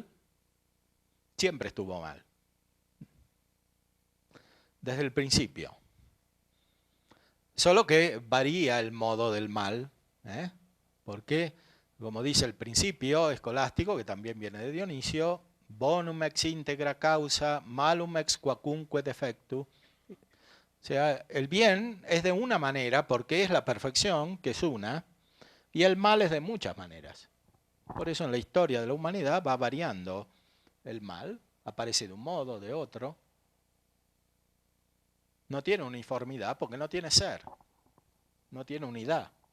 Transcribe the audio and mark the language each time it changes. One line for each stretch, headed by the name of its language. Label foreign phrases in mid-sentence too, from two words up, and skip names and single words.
Spanish: Siempre estuvo mal. Desde el principio. Solo que varía el modo del mal, porque, como dice el principio escolástico, que también viene de Dionisio,
Latin: bonum ex integra causa, malum ex quacunque defectu.
Spanish: O sea, el bien es de una manera porque es la perfección, que es una, y el mal es de muchas maneras. Por eso en la historia de la humanidad va variando el mal, aparece de un modo, de otro. No tiene uniformidad porque no tiene ser, no tiene unidad.